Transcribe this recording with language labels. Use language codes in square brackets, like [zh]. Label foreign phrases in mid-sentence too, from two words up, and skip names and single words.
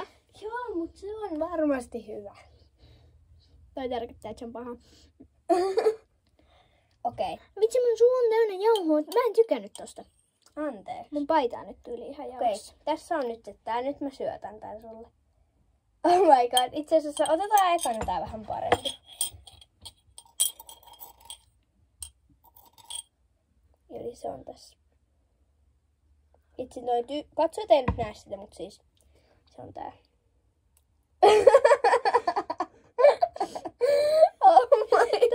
[fi] Joo, mutta se on varmasti hyvä. Tai tarkoittaa, että se on paha. Okei. Vitsi, mun suu on täynnä jauhoa. Mä en tykännyt tosta. Anteeksi. Mun paita on nyt tyyli ihan Okei, jauhossa. tässä on nyt, että nyt mä syötän tän sulle. [en] Oh my god, [fi] itse asiassa otetaan ekana tää vähän parempi. Eli se on tässä. Itse katso, et ei nyt näe sitä, mutta siis se on tää. [en] Oh my.